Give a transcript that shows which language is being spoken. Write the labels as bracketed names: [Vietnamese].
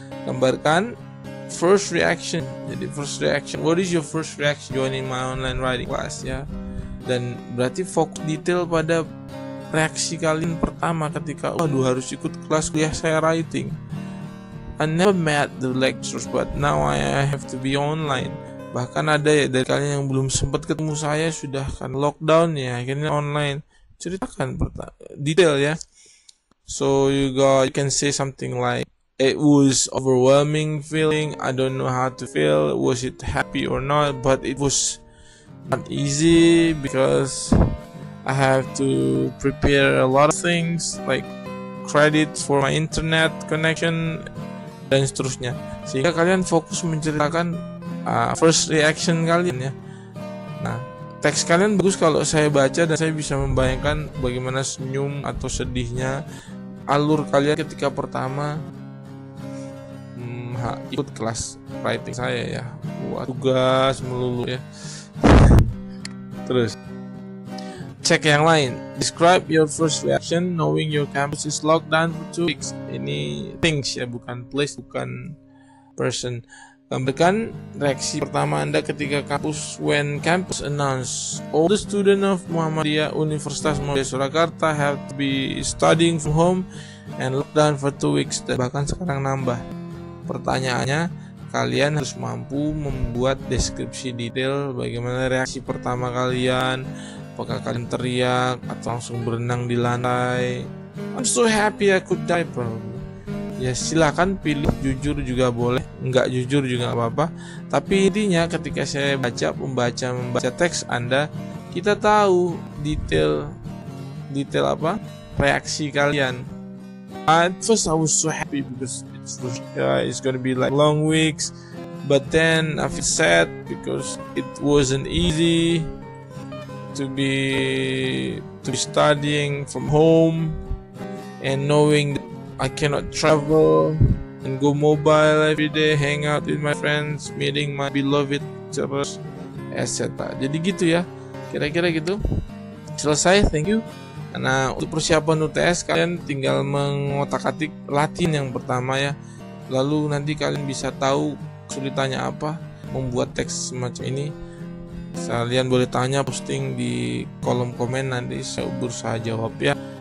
[Indonesian] Gambarkan first reaction. Jadi first reaction. [English] What is your first reaction joining my online writing class [Indonesian] ya? Dan berarti fokus detail pada reaksi kalian pertama ketika harus ikut kelas kuliah saya writing. [English] I never met the lectures but now I have to be online. [Indonesian] Bahkan ada ya dari kalian yang belum sempat ketemu saya, sudah kan lockdown ya, akhirnya online. Ceritakan detail ya. [English] So you can say something like, it was overwhelming feeling, I don't know how to feel, was it happy or not, but it was not easy because I have to prepare a lot of things like credit for my internet connection [Indonesian] dan seterusnya, sehingga kalian fokus menceritakan [English] first reaction kalian ya. [Indonesian] Nah, teks kalian bagus kalau saya baca dan saya bisa membayangkan bagaimana senyum atau sedihnya alur kalian ketika pertama ikut kelas writing saya ya. Tugas melulu ya. Terus cek yang lain. [English] Describe your first reaction knowing your campus is locked down for 2 weeks. [Indonesian] Ini things ya, bukan place, bukan person. Gambarkan reaksi pertama Anda ketika kampus [English] when campus announced all the student of Muhammadiyah Universitas Muhammadiyah Surakarta have to be studying from home and lockdown for 2 weeks. [Indonesian] Dan bahkan sekarang nambah. Pertanyaannya, kalian harus mampu membuat deskripsi detail bagaimana reaksi pertama kalian. Apakah kalian teriak atau langsung berenang di lantai? [English] I'm so happy I could die probably. [Indonesian] Ya silakan pilih, jujur juga boleh, nggak jujur juga nggak apa-apa. Tapi intinya ketika saya membaca teks Anda, kita tahu detail apa reaksi kalian. [English] At first I was so happy because it's gonna be like long weeks, but then I feel sad because it wasn't easy to be studying from home and knowing that I cannot travel and go mobile every day, hang out with my friends, meeting my beloved teachers, etc. [Indonesian] Jadi gitu ya, kira-kira gitu. Selesai, thank you. Karena untuk persiapan UTS kalian tinggal mengotak-atik latihan yang pertama ya. Lalu nanti kalian bisa tahu kesulitannya apa membuat teks semacam ini. Kalian boleh tanya, posting di kolom komen, nanti saya berusaha jawab ya.